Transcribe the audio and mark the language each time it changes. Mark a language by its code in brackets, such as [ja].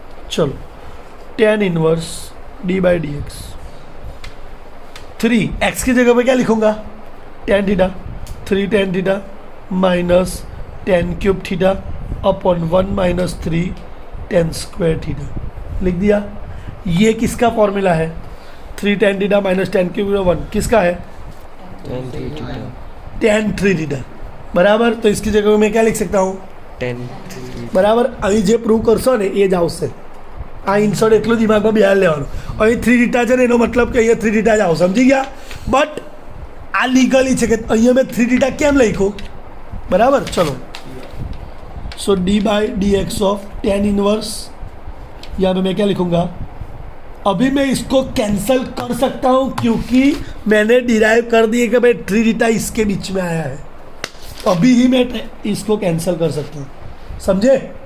[hi] चलो tan inverse d by D x, 3x की जगह पे क्या लिखूंगा, tan theta, 3 tan theta minus tan cube theta upon 1 minus 3 tan square theta लिख दिया। ये किसका फॉर्मूला है, 3 tan theta minus tan cube 1 किसका है, tan 3 थीटा बराबर। तो इसकी जगह मैं क्या लिख सकता हूँ, [en] tan [gu] બરાબર। અહીં જે પ્રૂવ કરશો ને એ જ આવશે, આ ઇન્સર્ટ એટલું દિમાગમાં બિહાર લેવાનું। અહીં 3 થીટા છે ને એનો મતલબ કે અહીંયા 3 થીટા જ આવશે, સમજી ગયા। બટ આ લીગલી છે કે અહીંયા મેં 3 થીટા કેમ લખ્યું, બરાબર। [hi] ચલો सो D by D x of tan inverse, यहाँ पे मैं क्या लिखूँगा, अभी मैं इसको कैंसिल कर सकता हूँ क्योंकि मैंने डिराइव कर दिए कि भाई 3 थीटा इसके बीच में आया है, तो अभी ही मैं इसको कैंसिल कर सकता हूँ, समझे।